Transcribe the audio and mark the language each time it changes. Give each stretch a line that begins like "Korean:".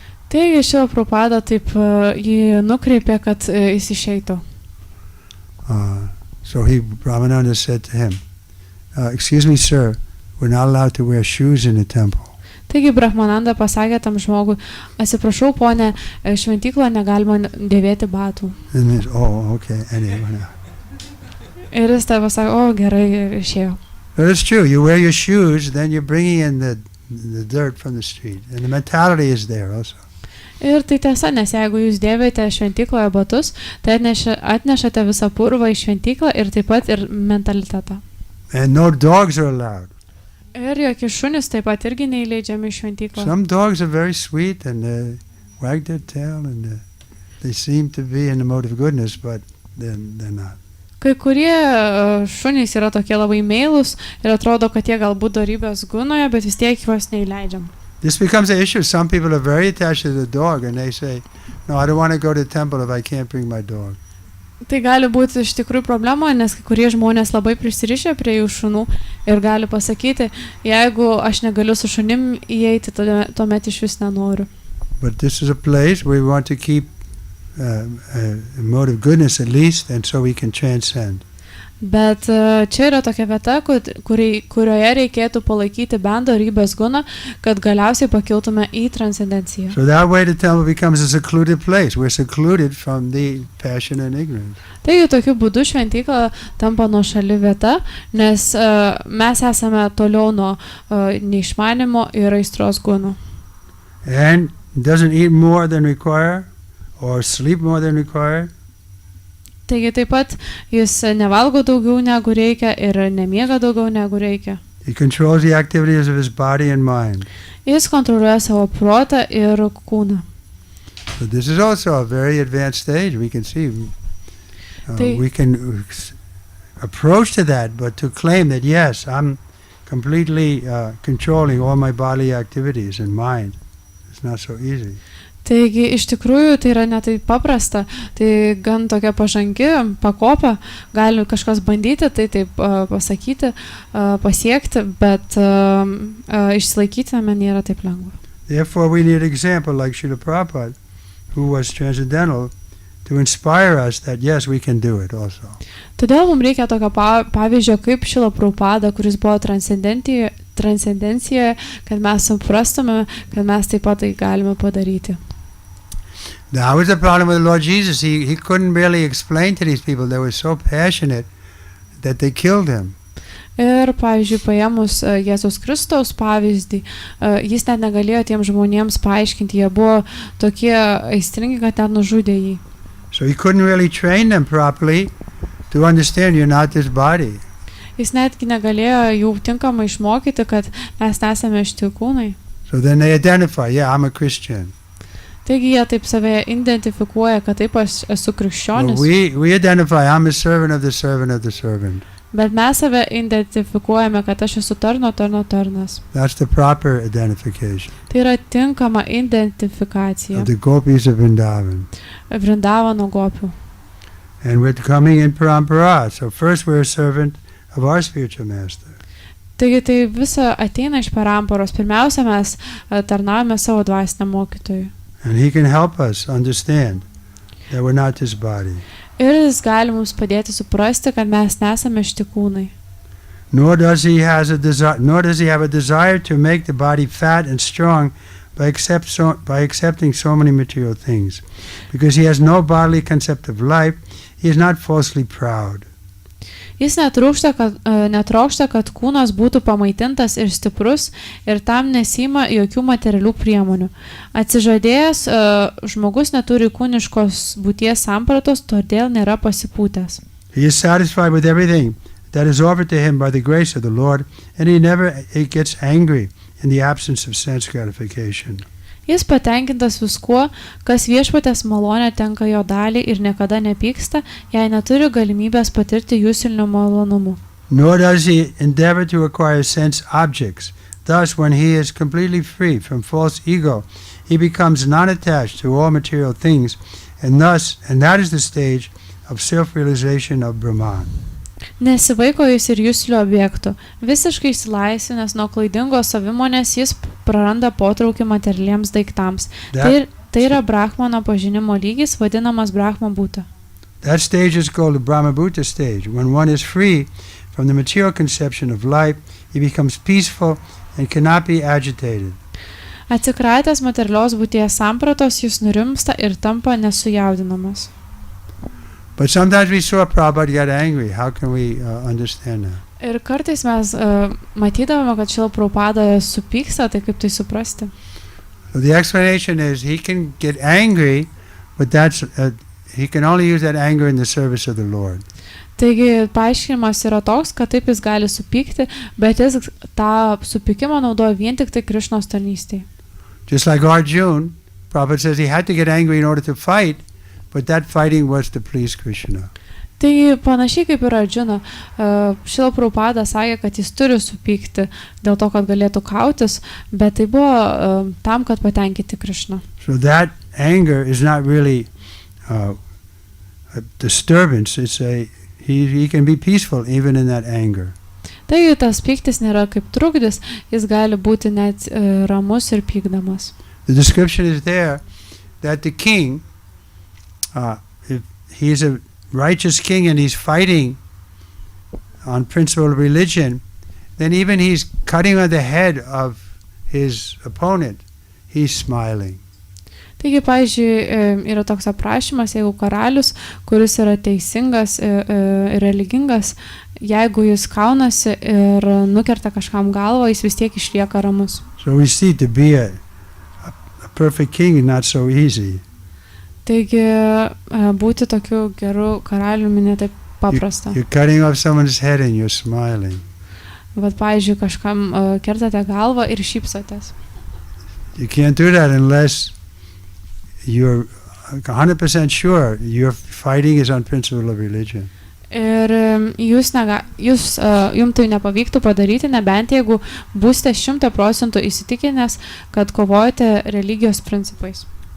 Lithuanian: Taigi Šrila Prabhupada taip jį nukreipė, kad jis išeitų.
English: So Brahmananda said to him, excuse me, sir, we're not allowed to wear shoes in the temple.
Lithuanian: Taigi Brahmananda pasakė tam žmogui, atsiprašau, ponė, šventykloje negalima dėvėti batų.
English: And he said, oh, okay, anyway.
Lithuanian: Ir jis tai pasakė, gerai, išėjo.
English: But it's true, you wear your shoes, then you're bringing in the dirt from the street. And the mentality is there also.
Lithuanian: Ir tai tiesa, nes jeigu jūs dėvite šventykloje batus, tai atnešate visą purvą į šventyklą ir taip pat ir mentalitetą.
English: And no dogs are allowed.
Lithuanian: Ir jokie šunys taip pat irgi neįleidžiami į šventyklą.
English: Some dogs are very sweet and wag their tail and they seem to be in the mode of goodness, but they're not.
Lithuanian: Kai kurie šunys yra tokie labai meilūs ir atrodo, kad jie galbūt dorybės gunoje, bet vis tiek juos neįleidžiam.
English: This becomes an issue. Some people are very attached to the dog and they say, no, I don't want to go to the temple if I can't bring my dog.
Lithuanian: Tai gali būti iš tikrųjų problema, nes kai kurie žmonės labai prisirišę prie jų šunų ir gali pasakyti, jeigu aš negaliu su šunim įeiti, tuomet iš vis nenoriu.
English: But this is a place where we want to keep a mode of goodness at least, and so we can transcend.
Lithuanian: Bet čia yra tokia vieta, kurioje reikėtų palaikyti bent dorybės guną, kad galiausiai pakiltume į transcendenciją.
English: So that way the temple becomes a secluded place. We're secluded from the passion and ignorance.
Lithuanian: Taigi tokiu būdu šventykla tampa nuošali vieta, nes mes esame toliau nuo neišmanimo ir aistros gunų.
English: And doesn't eat more than required or sleep more than required.
Lithuanian: Taigi taip pat jis nevalgo daugiau negu reikia ir nemiega daugiau negu reikia.
English: He controls the activities of his body and mind.
Lithuanian: Jis kontroliuoja savo protą ir kūną.
English: So this is also a very advanced stage. We can see, we can approach to that, but to claim that yes, I'm completely controlling all my bodily activities and mind, it's not so easy.
Lithuanian: Taigi iš tikrųjų tai yra ne taip paprasta, tai gan tokia pažangi pakopa, gali kažkas bandyti, tai taip pasakyti, pasiekti, bet išsilaikyti nėra taip lengva.
English: Therefore we need an example like Srila Prabhupada, who was transcendental, to inspire us that yes, we can do it also.
Lithuanian: Todėl mums reikia tokio pavyzdžio kaip Srila Prabhupada, kuris buvo transcendencijoje, kad mes suprastume, kad mes taip pat tai galime padaryti.
English: That was the problem with the Lord Jesus. He couldn't really explain to these people. They were so passionate that they killed him.
Lithuanian: Ir, pavyzdžiui, paėmus Jėzus Kristaus pavyzdį, jis net negalėjo tiems žmonėms paaiškinti. Jie buvo tokie aistringi, kad net nužudė jį.
English: So he couldn't really train them properly to understand you're not this body.
Lithuanian: Jis netgi negalėjo jų tinkamai išmokyti, kad mes nesame šiti kūnai.
English: So then they identify, yeah, I'm a Christian.
Lithuanian: Taigi jie taip save identifikuoja, kad taip aš esu krikščionis.
English: We identify, I'm a servant of the servant of the servant.
Lithuanian: Bet mes save identifikuojame, kad aš esu tarno tarnas.
English: That's the proper identification.
Lithuanian: Tai yra tinkama identifikacija.
English: Of the gopis of Vrindavan.
Lithuanian: Vrindavano gopių.
English: And we're coming in parampara. So first we're a servant of our spiritual master.
Lithuanian: Taigi tai visa ateina iš paramparos. Pirmiausia, mes tarnaujame savo dvasiniam mokytojui.
English: And he can help us understand that we're not this body.
Lithuanian: Ir jis gali mums padėti suprasti, kad mes nesame šiti kūnai.
English: Nor does he have a desire to make the body fat and strong by accepting so many material things. Because he has no bodily concept of life, he is not falsely proud.
Lithuanian: Jis netrokšta, kad kūnas būtų pamaitintas ir stiprus ir tam nesima jokių materialių priemonių. Atsižadėjęs, žmogus neturi kūniškos būties sampratos, todėl nėra pasipūtęs.
English: He is satisfied with everything that is offered to him by the grace of the Lord, and he never gets angry in the absence of sense gratification.
Lithuanian: Jis patenkintas viskuo, kas viešpatės malonė tenka jo dalį ir niekada nepyksta, jei neturi galimybės patirti juslinių malonumų.
English: Nor does he endeavor to acquire sense objects Thus, when he is completely free from false ego, he becomes non-attached to all material things, and that is the stage of self-realization of Brahman.
Lithuanian: Nesivaiko jis ir juslio objektų. Visiškai išsilaisvinęs nuo klaidingos savimonės, jis praranda potraukį materialiems daiktams. Tai yra Brahmano pažinimo lygis, vadinamas Brahma būta.
English: That stage is called the Brahma Bhuta stage. When one is free from the material conception of life, he becomes peaceful and cannot be agitated.
Lithuanian: Atsikratęs materialios būties sampratos, jis nurimsta ir tampa nesujaudinamas.
English: But sometimes we saw Prabhupada get angry. How can we understand that?
Lithuanian: Ir kartais mes matydavome, kad Šrila Prabhupada supyksta, tai kaip tai suprasti?
English: So the explanation is he can get angry, but he can only use that anger in the service of the Lord.
Lithuanian: Taigi paaiškinimas yra toks, kad taip jis gali supykti, bet jis tą supykimą naudoja vien tik tai Krišnos tarnystėje.
English: Just like Arjuna, Prabhupada says he had to get angry in order to fight, but that fighting was to please Krishna.
Lithuanian: Tai panašiai kaip ir Arjuna, Šrila Prabhupada sakė, kad jis turi supykti dėl to, kad galėtų kautis, bet tai buvo tam, kad patenkinti Krishną.
English: So that anger is not really a disturbance. He can be peaceful even in that anger.
Lithuanian: Taigi tas pyktis nėra kaip trukdis, jis gali būti net ramus ir pykdamas.
English: The description is there that the king, if he's a righteous king and he's fighting on principle of religion, then even he's cutting on the head of his opponent, he's smiling.
Lithuanian: Taigi, pavyzdžiui, yra toks aprašymas, jeigu karalius, kuris yra teisingas ir religingas, jeigu jis kaunasi ir nukerta kažkam galvą, jis vis tiek išlieka ramus.
English: So we see to be a perfect king is not so easy.
Lithuanian: Taigi, būti tokiu geru karaliumi ne taip paprasta.
English: You're cutting off someone's head and you're smiling.
Lithuanian: Vat, pavyzdžiui, kažkam kertate galvą ir šypsotės.
English: You can't do that unless you're 100% sure your fighting is on principle of religion.
Lithuanian: Ir jums tai nepavyktų padaryti, nebent jeigu būsite 100% įsitikinęs, kad kovojate religijos principais.